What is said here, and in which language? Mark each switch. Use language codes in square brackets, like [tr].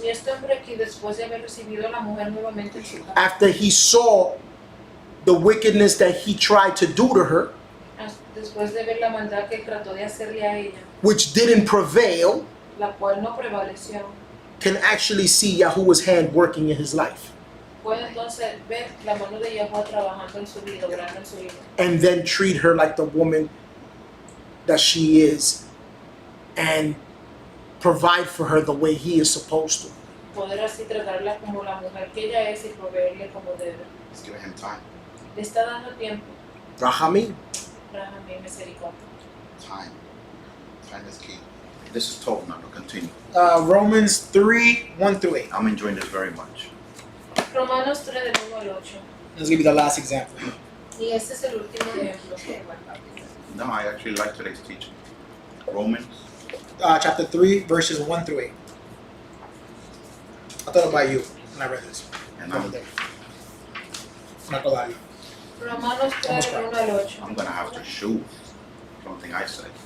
[es] Y este hombre aquí, después de haber recibido a la mujer nuevamente en su casa, [en] after he saw the wickedness that he tried to do to her, [es] después de ver la maldad que él trató de hacerle a ella, [en] which didn't prevail, [es] la cual no prevaleció, [en] can actually see Yahuwah's hand working in his life. [es] puede entonces ver la mano de Yahuwah trabajando en su vida, obrando en su vida, [en] And then treat her like the woman that she is and provide for her the way he is supposed to. [es] poder así tratarla como la mujer que ella es y proveerle como debe. [en] He's giving him time. [es] Le está dando tiempo, [he] Rahamim. [es] Rájame misericordia. [en] Time. Time is key. This is told now to continue. Romans 3, 1 through 8. I'm enjoying this very much. [es] Romanos 3 del 1 al 8. [en] Let's give you the last example. [es] Y este es el último ejemplo. [en] No, I actually like today's teaching. Romans. Chapter 3, verses 1 through 8. I thought about you when I read this. And I'm not gonna lie to you. [es] Romanos 3 del 1 al 8. [en] I'm gonna have to shoot something I said.